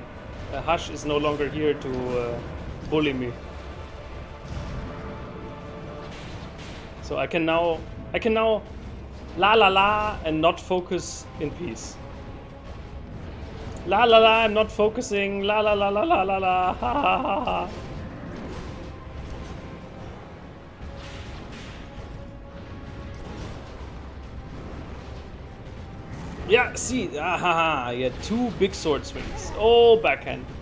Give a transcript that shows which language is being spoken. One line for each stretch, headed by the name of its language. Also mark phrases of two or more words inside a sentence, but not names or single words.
English: Hush is no longer here to bully me. So I can now la la la and not focus in peace. La la la, I'm not focusing. La la la la la la la. Ha ha ha ha. Yeah, see, ah ha ha. Yeah, 2 big sword swings. Oh, backhand.